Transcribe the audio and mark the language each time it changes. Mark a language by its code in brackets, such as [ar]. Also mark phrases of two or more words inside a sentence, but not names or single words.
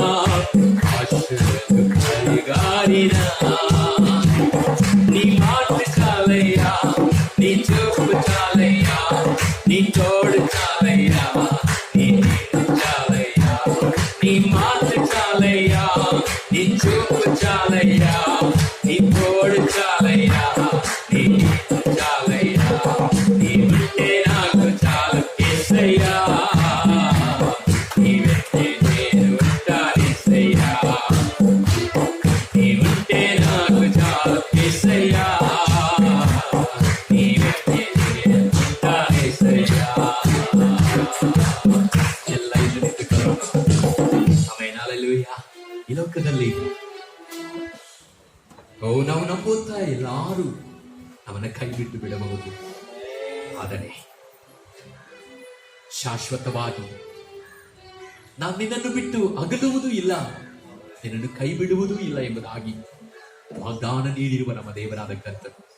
[te] ఆశలు పరిగారినా, నీ మాట చాలయ్యా, నీ చూపు చాలయ్యా, నీ తోడు చాలయ్యా, నీ నీడ చాలయ్యా, నీ మాట చాలయ్యా, నీ చూపు చాలయ్యా, నీ తోడు చాలయ్యా, నీ నీడ చాలయ్యా, నీ ఉంటే నాకు చాలు యేసయ్యా, నీ వెంటే నేను ఉంటాను యేసయ్యా, నీ ఉంటే నాకు చాలు యేసయ్యా, నీ వెంటే నేను ఉంటాను యేసయ్యా. [kn] ಎಲ್ಲ ಇಲ್ಲಿ ನಿಂತುಕೊಳ್ಳೋಣ. ಆಮೆನ್, ಹಲ್ಲೆಲೂಯಾ. ಈ ಲೋಕದಲ್ಲಿ ನಾವು ನಂಬುತ್ತಾ ಎಲ್ಲರೂ ಅವನ ಕೈ ಬಿಟ್ಟು ಬಿಡಬಹುದು, ಆದರೆ ಶಾಶ್ವತವಾಗಿ ನಾನು ನಿನ್ನನ್ನು ಬಿಟ್ಟು ಅಗಲುವುದೂ ಇಲ್ಲ, ನಿನ್ನನ್ನು ಕೈ ಬಿಡುವುದೂ ಇಲ್ಲ ಎಂಬುದಾಗಿ ವಾಗ್ದಾನ ನೀಡಿರುವ ನಮ್ಮ ದೇವರಾದ ಕರ್ತನು.